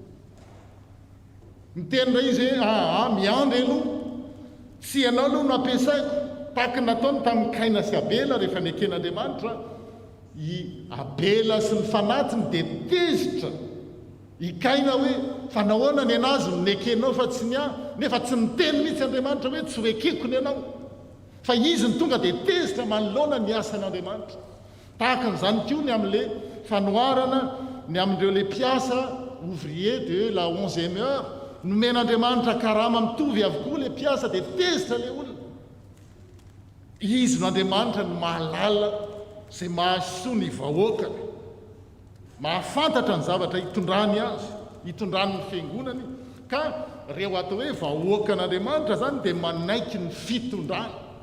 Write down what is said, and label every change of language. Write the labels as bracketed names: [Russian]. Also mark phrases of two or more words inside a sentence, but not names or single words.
[Malagasy] Miteny ray izy hoe miandry aloha tsy ianao aloha no ampiasaiko tahaka nataony tamin'ny Kaina sy Abela rehefa neken'Andriamanitra i Abela sy ny fanatiny dia tezitra i Kaina hoe fa nahoana ny anazy no nekenao fa tsy nefa tsy niteny mihitsy Andriamanitra hoe tsy hoekeko ny anao fa izy ny tonga dia tezitra manoloana ny asan'Andriamanitra. Tahaka n'izany koa ny amin'ilay fanoharana ny amin'ireo le mpiasa [French] ouvrier de la 11e heure [Malagasy] nomen'Andriamanitra karama mitovy avokoa le mpiasa dia tezitra le olona. Izy n'Andriamanitra no mahalala izay mahasoa ny vahoakany, mahafantatra ny zavatra hitondrany azy, hitondrany ny fiangonany, ka reo atao hoe vahoakan'Andriamanitra zany dia manaiky ny fitondrany.